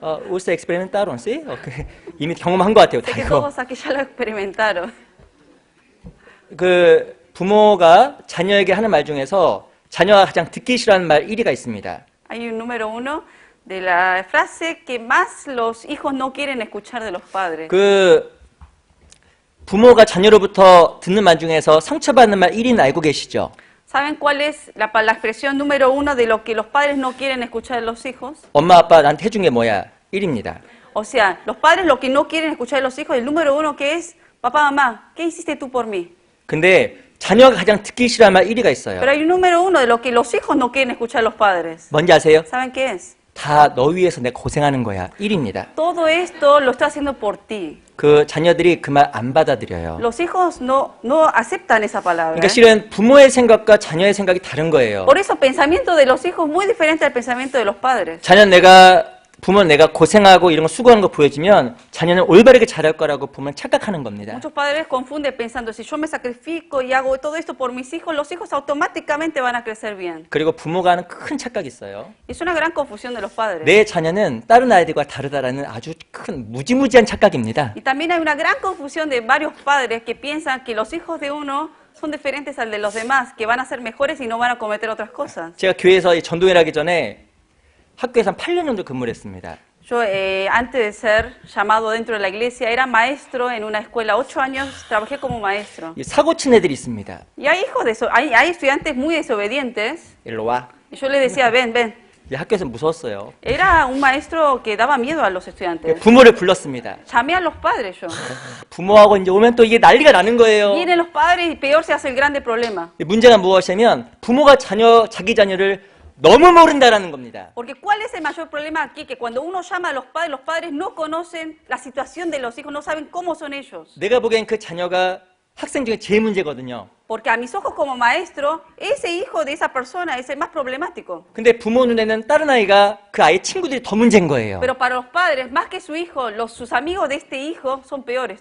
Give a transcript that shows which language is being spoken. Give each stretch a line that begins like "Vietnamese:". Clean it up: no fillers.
Spanish: Ustedes experimentaron, ¿sí?
Korean: Okay. 이미 경험한 것 같아요,
Spanish: Sé
Korean: 다
Spanish: que
Korean: 이거.
Spanish: todos aquí ya lo experimentaron.
Korean: 부모가 자녀에게 하는 말 중에서 자녀가 가장 듣기 싫어하는 말 1위가 있습니다.
Spanish: Hay un número uno de la frase que más los hijos no quieren escuchar de los padres.
Korean: 부모가 자녀로부터 듣는 말 중에서 상처받는 말 1위는 알고 계시죠?
Spanish: ¿Saben cuál es la expresión número uno de lo que los padres no quieren escuchar de los hijos?
Korean: 엄마, 아빠 나한테 해준 게 뭐야? 1위입니다.
Spanish: O sea, los padres lo que no quieren escuchar de los hijos, el número uno que es, papá, mamá, ¿qué hiciste tú por mí?
Korean: 근데 자녀가 가장 듣기 싫어하는 말 1위가 있어요.
Spanish: Pero hay un número uno de lo que los hijos no quieren escuchar de los padres.
Korean: 뭔지 아세요?
Spanish: ¿Saben qué es?
Korean: 다 너 위해서 내가 고생하는 거야. 1위입니다.
Spanish: Todo esto lo estoy haciendo por ti.
Korean: 자녀들이 그 말 안 받아들여요.
Spanish: Los hijos no aceptan esa palabra.
Korean: 그러니까 실은 부모의 생각과 자녀의 생각이 다른 거예요.
Spanish: Por eso el pensamiento de los hijos es muy diferente al pensamiento de los padres.
Korean: 부모는 내가 고생하고 이런 거 수고하는 거 보여주면 자녀는 올바르게 잘할 거라고 부모는 착각하는 겁니다.
Spanish: Muchos padres confunden pensando, si yo me sacrifico y hago todo esto por mis hijos, los hijos automáticamente van a crecer bien.
Korean: 그리고 부모가 하는 큰 착각이 있어요.
Spanish: Es una gran confusión de los padres.
Korean: 내 자녀는 다른 아이들과 다르다라는 아주 큰 무지무지한 착각입니다.
Spanish: Y también hay una gran confusión de varios padres que piensan que los hijos de uno son diferentes al de los demás, que van a ser mejores y no van a cometer otras cosas.
Korean: 제가 교회에서 전도일 하기 전에 학교에서 한 8년 정도 근무를 했습니다.
Spanish: Yo, antes de ser llamado dentro de la iglesia, era maestro en una escuela. 8 años trabajé como maestro.
Korean: 사고친 애들이 있습니다.
Spanish: Y hay hay estudiantes muy desobedientes.
Korean: 일로 와.
Spanish: Y yo les decía, ven, ven.
Korean: 학교에서 무서웠어요.
Spanish: Era un maestro que daba miedo a los estudiantes.
Korean: 부모를 불렀습니다.
Spanish: Llamé a los padres yo.
Korean: 부모하고 이제 오면 또 이게 난리가 나는 거예요.
Spanish: Vienen los padres y peor se hace el grande problema.
Korean: 문제가 무엇이냐면 부모가 자기 자녀를 너무 모른다라는 겁니다.
Spanish: Porque ¿cuál es el mayor problema aquí? Que cuando uno llama a los padres no conocen la situación de los hijos, no saben cómo son ellos.
Korean: 내가 보기엔 그 자녀가 학생 중에 제일 문제거든요.
Spanish: Porque a mis ojos como maestro, ese hijo de esa persona es el más problemático.
Korean: 근데 부모 눈에는 다른 아이가 그 아이의 친구들이 더 문제인 거예요.
Spanish: Pero para los padres, más que su hijo, sus amigos de este hijo son peores